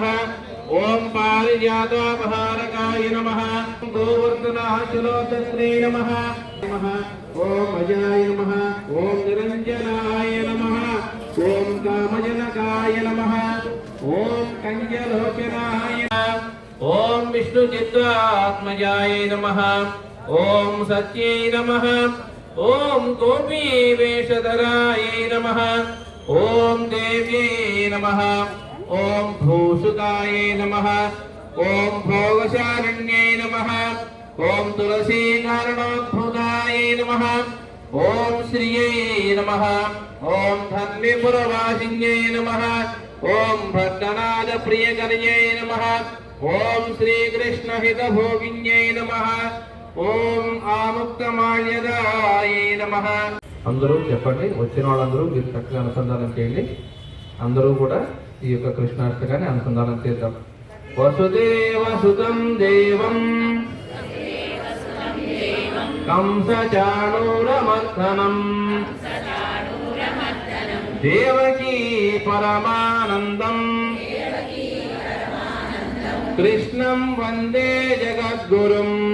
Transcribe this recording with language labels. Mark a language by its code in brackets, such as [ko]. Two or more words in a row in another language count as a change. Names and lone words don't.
[sa] ఓం పారిజాతాపహారకాయ నమః. గోవర్ధనాచలోదత్రే నమః. ఓం అజాయ నమః. ఓం నిరంజనాయ నమః. ఓం కామజనకాయ నమః. ఓం కంజలోచనాయ. ఓం विष्णुचित्तात्मजाय नमः। ओम सत्यै नमः। ओम गोपी वेशधराय नमः। ओम देव्यै नमः। ओम भूषुकाय नमः। ओम भोगशारण्यै नमः। ओम तुलसी कारणोद्भुताय नमः। ओम श्रियै नमः। ओम धन्वीपुरवासिन्यै नमः। ओम भद्रनाथ प्रियकर्यै नमः। ओम श्रीकृष्ण हितभोगिन्यै नमः। ओम आमुक्तमाल्यदाय नमः। [te] అందరూ చెప్పండి, వచ్చిన వాళ్ళందరూ మీరు చక్కగా అనుసంధానం చేయండి. అందరూ కూడా ఈ యొక్క కృష్ణాష్టకాన్ని అనుసంధానం చేద్దాం. [sa] వసుదేవసుతం దేవం కంసచాణూరమర్దనం దేవకీ పరమానందం కృష్ణం వందే జగద్గురుం